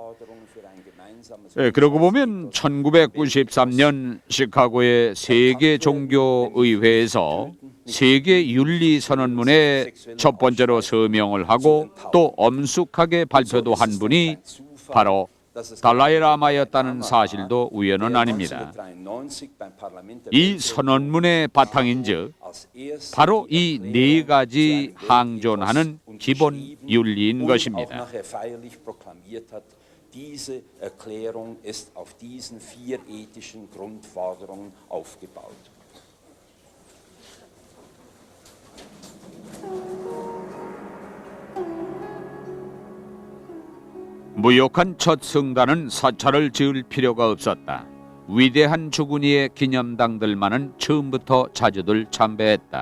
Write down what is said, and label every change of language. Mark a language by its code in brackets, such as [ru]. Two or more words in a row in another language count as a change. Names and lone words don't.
[ko] 그러고 보면 1993년 시카고의 세계 종교의회에서 세계 윤리 선언문에 첫 번째로 서명을 하고 또 엄숙하게 발표도 한 분이 바로 달라이 라마였다는 사실도 우연은 아닙니다. 이 선언문의 바탕인즉 바로 이 네 가지 항존하는 기본 윤리인 것입니다. [de] Diese Erklärung ist auf diesen 4 ethischen Grundforderungen aufgebaut. [ko] 무욕한 첫 성단은 사찰을 지을 필요가 없었다. 위대한 죽은 이의 기념당들만은 처음부터 자주들 참배했다.